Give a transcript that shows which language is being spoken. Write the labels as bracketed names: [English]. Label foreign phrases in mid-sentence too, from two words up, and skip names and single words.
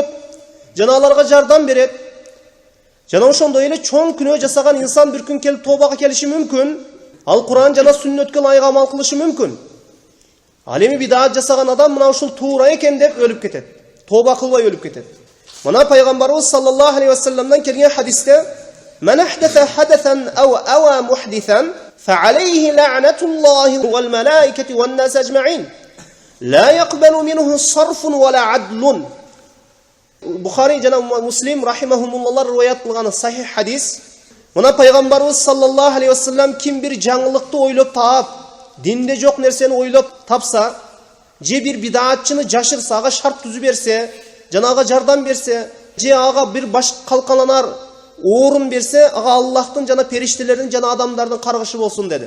[Kyrgyz] Жана аларга жардам берет. Жана ошондой эле чоң күнөө жасаган инсан бир күн келип тообага келиши мүмкүн. Ал Куран жана сүннөткө ылайык амал кылышы мүмкүн. Ал эми бидаат жасаган адам мына ушул туура экен деп өлүп кетет. Тооба кылбай өлүп кетет. Мына пайгамбарыбыз [Arabic] صلى الله عليه وسلم [Kyrgyz] келген хадисте: [Arabic] "من أحدث حدثا أو آوى محدثا فعليه لعنة الله والملائكة والناس أجمعين. لا يقبل منه صرف ولا عدل. [Kyrgyz] Bukhari жана Муслим рахимахумуллахлар риwayat кылган сахих хадис. Мына пайгамбарыбыз [Arabic] صلى الله عليه وسلم [Kyrgyz] ким бир жаңылыкты ойлоп таап, динде жок нерсени ойлоп тапса, же бир бидатчыны жашырса, ага шарт түзүп берсе, жана ага жардам берсе, же ага бир баш калкаланар орун берсе, ага Аллахтын жана периштелердин жана адамдардын каргышы болсун деди.